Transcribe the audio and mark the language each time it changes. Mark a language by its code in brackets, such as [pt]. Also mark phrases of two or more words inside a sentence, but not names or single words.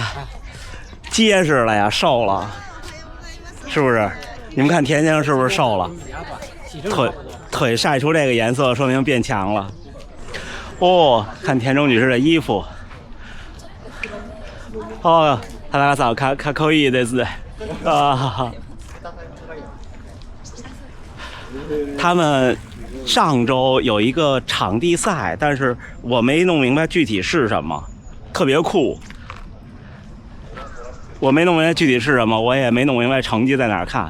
[zh] 结实了呀，瘦了，是不是？你们看田先生是不是瘦了？腿晒出这个颜色，说明变强了。哦，看田中女士的衣服。哦， [ja] 田中さんかっこいいです [zh] 啊！他们上周有一个场地赛，但是我没弄明白具体是什么，特别酷。我没弄明白具体是什么，我也没弄明白成绩在哪儿看。